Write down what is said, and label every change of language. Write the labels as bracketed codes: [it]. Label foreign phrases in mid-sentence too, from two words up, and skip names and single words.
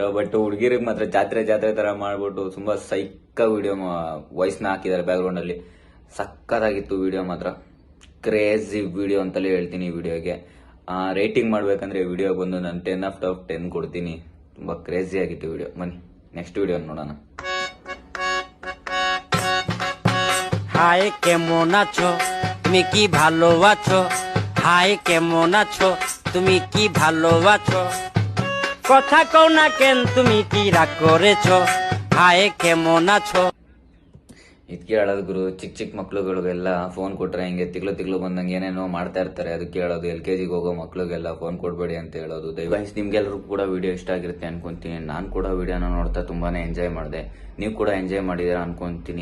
[kn] ಬಟ್ ಹುಡುಗಿರಿಗೆ ಮಾತ್ರ ಜಾತ್ರೆ ತರ ಮಾಡ್ಬಿಟ್ಟು ತುಂಬಾ [en] psych video voice [kn] ನ ಹಾಕಿದ್ದಾರೆ [en] back ground [kn] ಅಲ್ಲಿ. ಸಕ್ಕತ್ತಾಗಿತ್ತು ವಿಡಿಯೋ ಮಾತ್ರ. [en] crazy video [kn] ಅಂತಲೇ ಹೇಳ್ತೀನಿ ಈ ವಿಡಿಯೋಗೆ. ರೇಟಿಂಗ್ ಮಾಡ್ಬೇಕಂದ್ರೆ ವಿಡಿಯೋ ಬಂದು ನಾನು 10/10 ಕೊಡ್ತೀನಿ. ತುಂಬಾ ಕ್ರೇಜಿ ಆಗಿತ್ತು ವಿಡಿಯೋ. ಬನ್ನಿ [en] next video [kn] ನೋಡೋಣ. [bn] হাই কেমন আছো, তুমি কি ভালো আছো? হাই কেমন আছো, তুমি কি ভালো আছো? কথা কও না কেন, তুমি কি রাগ করেছো? হাই কেমন আছো? [kn] ಇದಕ್ಕೆ ಹೇಳೋದು ಗುರು, ಚಿಕ್ಕ ಮಕ್ಳುಗಳಿಗೆಲ್ಲ ಫೋನ್ ಕೊಟ್ರೆ ಹಿಂಗೆ ತಿಗ್ಲು ಬಂದಂಗೆ ಏನೇನೋ ಮಾಡ್ತಾ ಇರ್ತಾರೆ. ಅದಕ್ಕೆ ಹೇಳೋದು, LKGಗೆ ಹೋಗೋ ಮಕ್ಳಿಗೆಲ್ಲ ಫೋನ್ ಕೊಡ್ಬೇಡಿ ಅಂತ ಹೇಳೋದು. ದಯವಿಟ್ಟು ನಿಮ್ಗೆಲ್ಲರೂ ಕೂಡ ವಿಡಿಯೋ ಇಷ್ಟ ಆಗಿರುತ್ತೆ ಅನ್ಕೊಂತೀನಿ. ನಾನು ಕೂಡ ವಿಡಿಯೋನ ನೋಡ್ತಾ ತುಂಬಾನೇ ಎಂಜಾಯ್ ಮಾಡಿದೆ. ನೀವು ಕೂಡ ಎಂಜಾಯ್ ಮಾಡಿದ್ದೀರಾ ಅನ್ಕೊಂತೀನಿ.